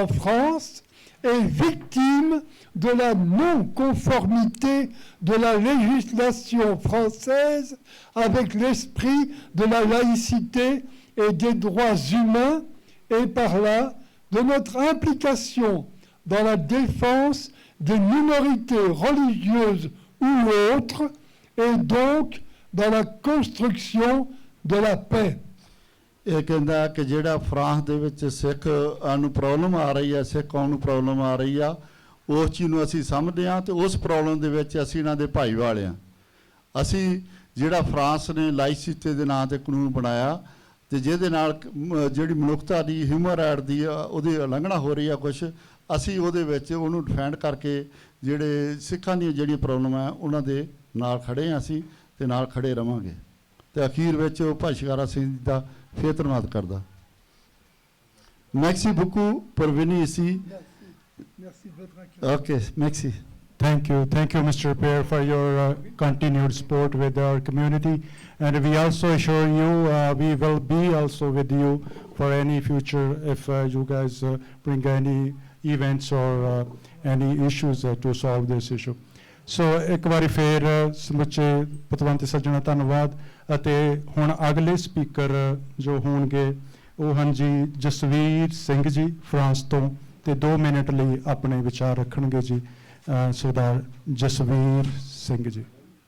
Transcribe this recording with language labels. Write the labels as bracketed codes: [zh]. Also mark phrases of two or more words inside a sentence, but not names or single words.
[fr] France et victimes de la non-conformité de la législation française avec l'esprit de la laïcité et des droits humains, et par là de notre implication dans la défense des minorités religieuses ou autres, et donc dans la construction de la paix. [pa] ਇਹ ਕਹਿੰਦਾ ਕਿ ਜਿਹੜਾ ਫਰਾਂਸ ਦੇ ਵਿੱਚ ਸਿੱਖ ਨੂੰ ਪ੍ਰੋਬਲਮ ਆ ਰਹੀ ਹੈ, ਸਿੱਖ ਕੌਮ ਨੂੰ ਪ੍ਰੋਬਲਮ ਆ ਰਹੀ ਆ, ਉਸ ਚੀਜ਼ ਨੂੰ ਅਸੀਂ ਸਮਝਦੇ ਹਾਂ ਤੇ ਉਸ ਪ੍ਰੋਬਲਮ ਦੇ ਵਿੱਚ ਅਸੀਂ ਇਹਨਾਂ ਦੇ ਭਾਈਵਾਲ ਹਾਂ। ਅਸੀਂ ਜਿਹੜਾ ਫਰਾਂਸ ਨੇ ਲਾਈਸਿਟੀ ਦੇ ਨਾਂ ਤੇ ਕਾਨੂੰਨ ਬਣਾਇਆ ਤੇ ਜਿਹਦੇ ਨਾਲ ਜਿਹੜੀ ਮਨੁੱਖਤਾ ਦੀ [en] human right [pa] ਦੀ ਉਹਦੀ ਉਲੰਘਣਾ ਹੋ ਰਹੀ ਆ ਕੁਛ, ਅਸੀਂ ਉਹਦੇ ਵਿੱਚ ਉਹਨੂੰ ਡਿਫੈਂਡ ਕਰਕੇ ਜਿਹੜੇ ਸਿੱਖਾਂ ਦੀਆਂ ਜਿਹੜੀਆਂ ਪ੍ਰੋਬਲਮ ਆ ਉਹਨਾਂ ਦੇ ਨਾਲ ਖੜੇ ਹਾਂ ਅਸੀਂ ਤੇ ਨਾਲ ਖੜੇ ਰਵਾਂਗੇ। ਤੇ ਅਖੀਰ ਵਿੱਚ ਉਹ ਭਾਈ ਸ਼ਿੰਗਾਰਾ ਸਿੰਘ ਦਾ ਫਿਰ ਧੰਨਵਾਦ ਕਰਦਾ। [fr] Merci beaucoup pour venir ici. Merci de votre accueil. Okay, merci. [en] Thank you, Mr. Peer, for your continued support with our community, and we also assure you we will be also with you for any future if you guys bring any events or any issues to solve this issue. [pa] So ਇੱਕ ਵਾਰੀ ਫਿਰ ਸਮੁੱਚੇ ਪਤਵੰਤ ਸੱਜਣਾ ਧੰਨਵਾਦ। ਅਤੇ ਹੁਣ ਅਗਲੇ ਸਪੀਕਰ ਜੋ ਹੋਣਗੇ ਉਹ ਹਨ ਜੀ ਜਸਵੀਰ ਸਿੰਘ ਜੀ ਫਰਾਂਸ ਤੋਂ, ਤੇ 2 ਮਿੰਟ ਲਈ ਆਪਣੇ ਵਿਚਾਰ ਰੱਖਣਗੇ ਜੀ ਸਰਦਾਰ ਜਸਵੀਰ ਸਿੰਘ ਜੀ।